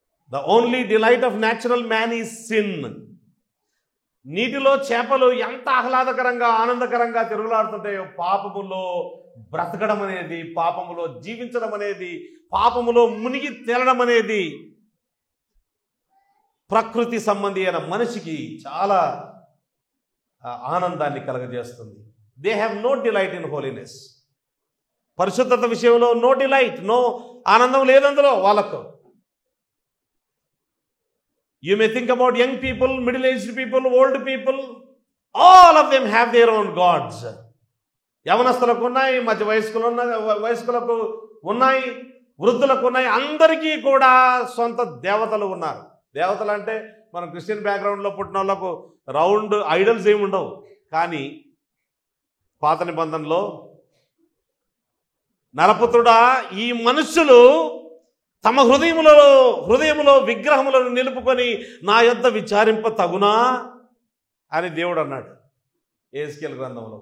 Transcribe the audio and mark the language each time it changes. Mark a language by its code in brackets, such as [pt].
[en] The only delight of natural man is sin. [te] నీటిలో చేపలు ఎంత ఆహ్లాదకరంగా ఆనందకరంగా తిరుగులాడుతుంటాయో, పాపములో బ్రతకడం అనేది, పాపములో జీవించడం అనేది, పాపములో మునిగి తేలడం అనేది ప్రకృతి సంబంధి అయిన మనిషికి చాలా ఆనందాన్ని కలగజేస్తుంది. [en] They have no delight in holiness. [te] పరిశుద్ధత విషయంలో నో డిలైట్, నో ఆనందం లేదందులో వాళ్ళకు. [en] You may think about young people, middle-aged people, old people. All of them have their own gods. [te] యవనస్తులకు ఉన్నాయి, మధ్య వయస్కులకు ఉన్నాయి, వృద్ధులకు ఉన్నాయి. అందరికీ కూడా సొంత దేవతలు ఉన్నారు. దేవతలు అంటే మనం క్రిస్టియన్ బ్యాక్గ్రౌండ్లో పుట్టిన వాళ్ళకు రౌండ్ ఐడల్స్ ఏమి ఉండవు. కానీ పాత నిబంధనలో, నరపుత్రుడా, ఈ మనుష్యులు తమ హృదయములో విగ్రహములను నిలుపుకొని నా యొద్ద విచారింప తగునా అని దేవుడు అన్నాడు యెహెజ్కేలు గ్రంథంలో.